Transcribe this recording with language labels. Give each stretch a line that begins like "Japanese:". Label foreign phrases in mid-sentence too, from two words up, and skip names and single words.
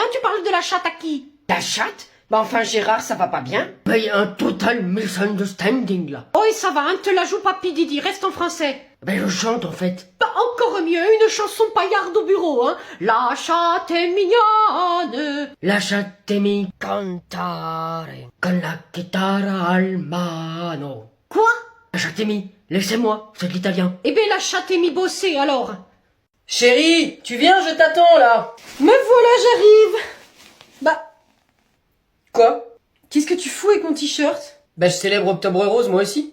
French: Tu parles de la chatte à qui? La chatte? Bah enfin, Gérard, ça va pas bien? Mais y a un
English: total misunderstanding,
French: là. Oh, et ça va, hein? Te la joue pas, Didi, reste en français. Ben, je chante, en fait. Bah, encore mieux, une chanson paillarde au bureau, hein. La chatte est mignonne.
Italian: Lasciatemi cantare con la chitarra al mano.
French: Quoi? Lasciatemi, laissez-moi, c'est l'italien. Eh ben, la chatte est mi bossée, alors. Chérie, tu viens, je t'attends là. Me voilà, j'arrive. Bah, Quoi? qu'est-ce que tu fous avec mon t-shirt? Bah je célèbre Octobre Rose moi aussi.